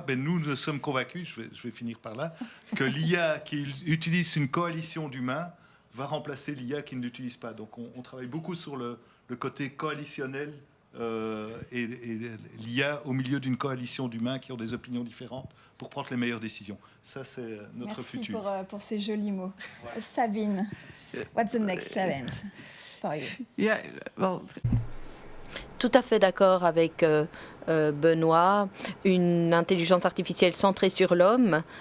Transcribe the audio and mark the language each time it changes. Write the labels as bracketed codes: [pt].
[fr] Ben, nous sommes convaincus, je vais finir par là, que l'IA qui utilise une coalition d'humains va remplacer l'IA qui ne l'utilise pas. Donc on travaille beaucoup sur le côté coalitionnel et l'IA au milieu d'une coalition d'humains qui ont des opinions différentes pour prendre les meilleures décisions. Ça, c'est notre futur. Merci pour ces jolis mots. Ouais. [en] Sabine, what's the next challenge for you? Yeah, well... [fr] Tout à fait d'accord avec Benoît. Une intelligence artificielle centrée sur l'homme.